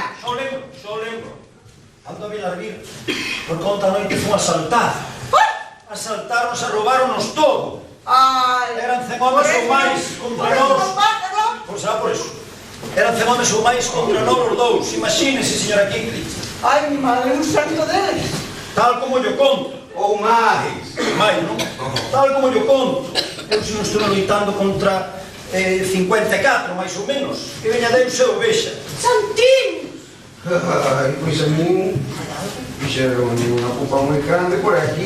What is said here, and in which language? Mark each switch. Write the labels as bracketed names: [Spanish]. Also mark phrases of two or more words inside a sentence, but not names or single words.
[Galician] Só lembro. Ando a Vilarvir. Por conta a noite fun asaltado. Asaltaronos e roubaronos todo. Ai. Eran 100 homes ou máis contra nós. Pois será por iso. Eran 100 homes ou máis contra nós os dous. Imagínese, señora Kikli. Ai, [Spanish] mi madre, [Galician] un santo deles. Tal como yo conto. Ou máis. Mai, non? Tal como yo conto. Eu se non estou loitando contra 54, máis ou menos. Que veña Deus e o vexa. Santín! Ai, pois a min fixeron unha pupa moi grande por aquí.